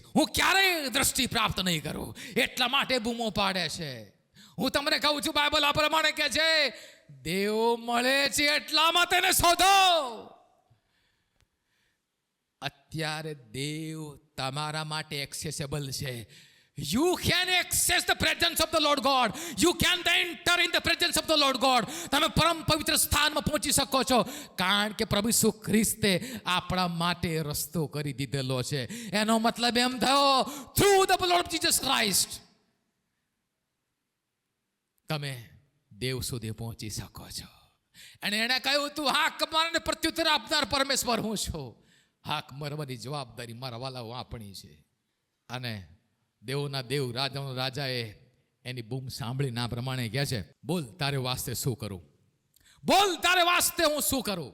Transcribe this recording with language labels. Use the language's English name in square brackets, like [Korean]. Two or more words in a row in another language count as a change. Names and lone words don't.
[Gujarati] હું ક્યારેય દ્રષ્ટિ પ્રાપ્ત નહીં કરું. એટલા માટે બૂમો પાડે છે. હું તમને કહું છું બાઇબલ આ પ્રમાણે કહે છે, દેવ મળે છે એટલામાં તેને શોધો. અત્યારે દેવ તમારા માટે એક્સેસેબલ છે. [English] You can access the presence of the Lord God. You can enter in the presence of the Lord God. [Gujarati] તમે પરમ પવિત્ર સ્થાનમાં પહોંચી શકો છો, કારણ કે પ્રભુ ઈસુ ખ્રિસ્તે આપણા માટે રસ્તો કરી દીધેલો છે. એનો મતલબ એમ થયો, [English] through the blood of Jesus Christ [Gujarati] તમે દેવ સુધી પહોંચી શકો છો. અને એણે કહ્યું, તું હાક મારને પ્રત્યુત્તર આપનાર પરમેશ્વર હું છું. હાક મારવાની જવાબદારી મારા વાલાઓ આપણી છે. અને દેવોના દેવ, રાજાનો રાજાએ એની બૂમ સાંભળીને આ પ્રમાણે કહે છે, બોલ તારે વાસ્તે શું કરું, બોલ તારે વાસ્તે હું શું કરું.